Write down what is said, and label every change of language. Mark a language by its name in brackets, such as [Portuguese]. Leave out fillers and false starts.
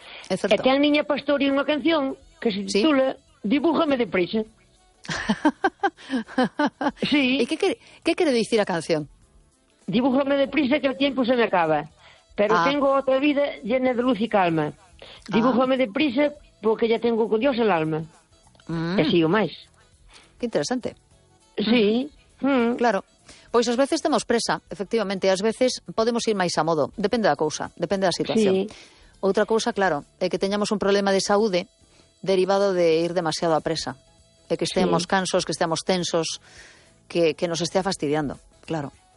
[Galician] É certo. E ten Niña Pastori unha canción que se titula Dibújame de prisa. Sí. E que quere dicir a canción? [Spanish] Dibújame de prisa que o tempo se me acaba, pero tengo outra vida llena de luz e calma. Dibújame de prisa porque ya tengo con Dios el alma. [Galician] E sigo máis. Que interesante. Sí. Claro. Pois ás veces temos presa, efectivamente, ás veces podemos ir máis a modo, depende da cousa, depende da situación. Sí. Outra cousa, claro, é que teñamos un problema de saúde derivado de ir demasiado a presa, é que estemos cansos, que estemos tensos, que nos estea fastidiando, claro.